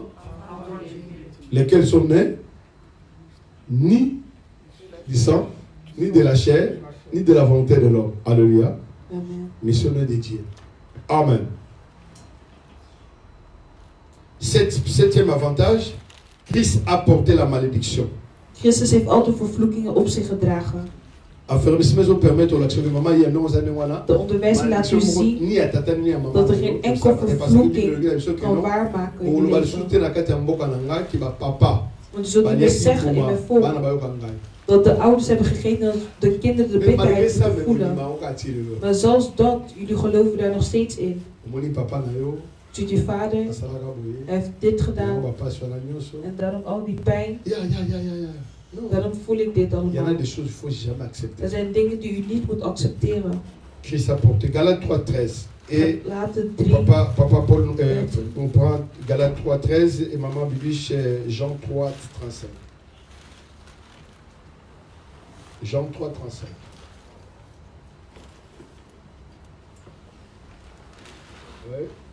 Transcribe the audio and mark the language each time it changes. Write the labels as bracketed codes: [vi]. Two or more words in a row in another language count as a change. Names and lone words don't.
[fr] Lesquels sont nés ni du sang, ni de la chair, ni de la volonté de l'homme. Alléluia. Missionnaire de Dieu. Amen. Septième avantage, Christ a porté la malédiction. [nl] Christus heeft altijd vervloekingen op zich gedragen. De onderwijzing laat u zien dat er geen enkel vervloeking kan waarmaken in je leven. Want je zult niet meer zeggen in mijn volk dat de ouders hebben gegeten dat de kinderen de bitterheid moeten voelen. Maar zelfs dat, jullie geloven daar nog steeds in. Ziet je vader, hij heeft dit gedaan en daarom al die pijn. Daarom voel ik dit allemaal. Er zijn dingen die u niet moet accepteren. [fr] Christ a porté Galates 3:13. Et papa Paul, on prend Galates 3:13 et maman Bibiche Jean 3:35. Jean 3:35. Ouais.